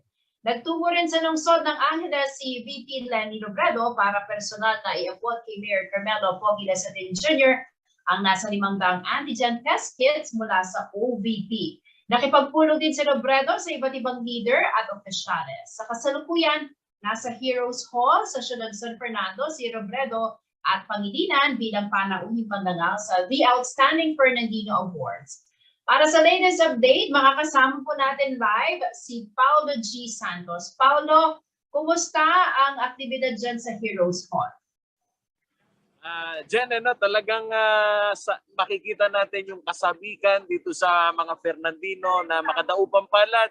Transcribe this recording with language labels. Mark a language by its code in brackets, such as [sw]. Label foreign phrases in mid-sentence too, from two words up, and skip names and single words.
[tl] Nagtungo rin sa lungsod ng Angeles si VP Leni Robredo para personal na i-abot kay Mayor Carmelo Pogi Lasatin Jr. ang nasa 500 [en] antigen test kits [tl] mula sa OVP. Nakipagpulong din si Robredo sa iba't ibang leader at opisyales. Sa kasalukuyan, nasa Heroes Hall sa Siyudad San Fernando si Robredo at Pangilinan bilang panauhing pandangal sa The Outstanding Fernandino Awards. Para sa latest update, makakasama po natin live si Paulo G. Santos. Paulo, kumusta ang aktibidad dyan sa Heroes Hall? Jen, talagang makikita natin yung kasabikan dito sa mga Fernandino na makadaupang palad.